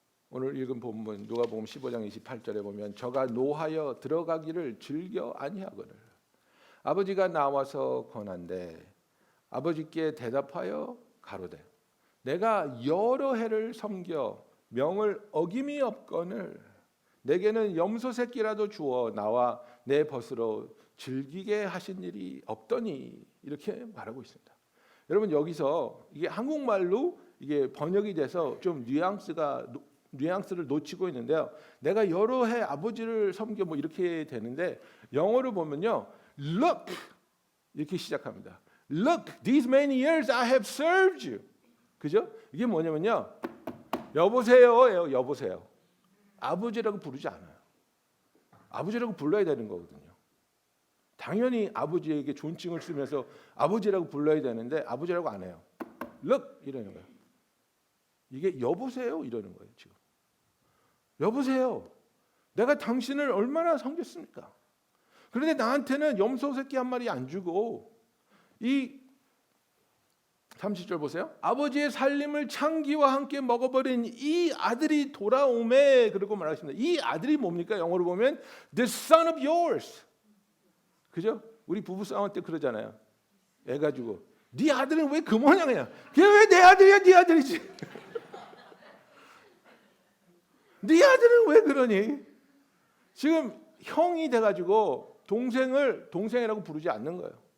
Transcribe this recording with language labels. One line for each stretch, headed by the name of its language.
Korean: 오늘 읽은 본문 누가복음 15장 28절에 보면 저가 노하여 들어가기를 즐겨 아니하거늘 아버지가 나와서 권한대 아버지께 대답하여 가로되 내가 여러 해를 섬겨 명을 어김이 없거늘 내게는 염소 새끼라도 주어 나와 내 벗으로 즐기게 하신 일이 없더니 이렇게 말하고 있습니다. 여러분 여기서 이게 한국말로 이게 번역이 돼서 좀 뉘앙스를 놓치고 있는데요. 내가 여러 해 아버지를 섬겨 뭐 이렇게 되는데 영어로 보면요, look 이렇게 시작합니다.
English: Look, these many years I have served you.
Korean: 그죠? 이게 뭐냐면요, 여보세요, 여보세요. 아버지라고 부르지 않아요. 아버지라고 불러야 되는 거거든요. 당연히 아버지에게 존칭을 쓰면서 아버지라고 불러야 되는데 아버지라고 안 해요. Look 이러는 거예요. 이게 여보세요 이러는 거예요. 지금 여보세요. 내가 당신을 얼마나 섬겼습니까? 그런데 나한테는 염소 새끼 한 마리 안 주고 이 30절 보세요. 아버지의 살림을 창기와 함께 먹어버린 이 아들이 돌아오매 그러고 말하십니다. 이 아들이 뭡니까? 영어로 보면
English: the son of yours.
Korean: 그죠? 우리 부부 싸울 때 그러잖아요. 애 가지고 네 아들은 왜 그 모양이야? 걔 왜 내 아들이야? 네 아들이지. 네 아들은 왜 그러니? 지금 형이 돼가지고 동생을 동생이라고 부르지 않는 거예요.